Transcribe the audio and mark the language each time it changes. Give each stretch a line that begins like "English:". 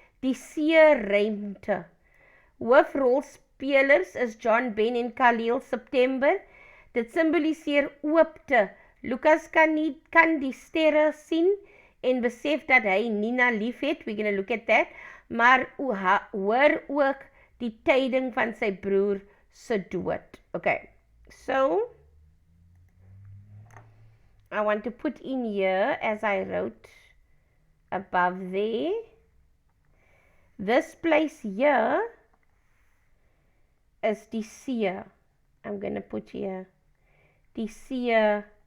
Afrikaans: Die seeruimte. Hoofrolspelers is John Ben en Khalil September. Dit symboliseer oopte. Lucas kan die sterre sien en besef dat hy Nina lief het.
English: We're going to look at that.
Afrikaans: Maar hoor ook die tyding van sy broer se dood.
English: Okay, so I want to put in here, as I wrote above there, this place here is
Afrikaans: die see.
English: I'm going to put here
Afrikaans: die seeruimte.